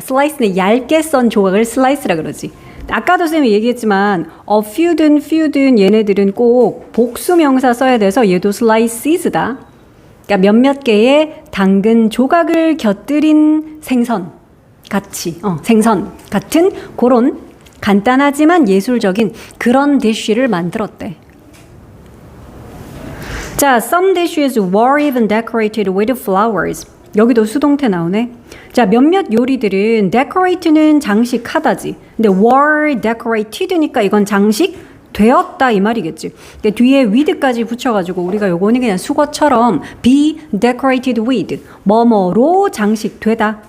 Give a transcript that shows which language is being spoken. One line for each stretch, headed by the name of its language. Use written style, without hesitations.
Korean: 슬라이스는 얇게 썬 조각을 슬라이스라 그러지. 아까도 쌤이 얘기했지만 few든 얘네들은 꼭 복수명사 써야 돼서 얘도 slices다. 그러니까 몇몇 개의 당근 조각을 곁들인 생선 같이 생선 같은 그런 간단하지만 예술적인 그런 디쉬를 만들었대.
English: 자, some dishes were even decorated with flowers.
Korean: 여기도 수동태 나오네. 자, 몇몇 요리들은 decorate는 장식하다지. 근데 were decorated니까 이건 장식되었다 이 말이겠지. 근데 뒤에 with까지 붙여가지고 우리가 요거는 그냥 수거처럼
English: be decorated with
Korean: 뭐뭐로 장식되다.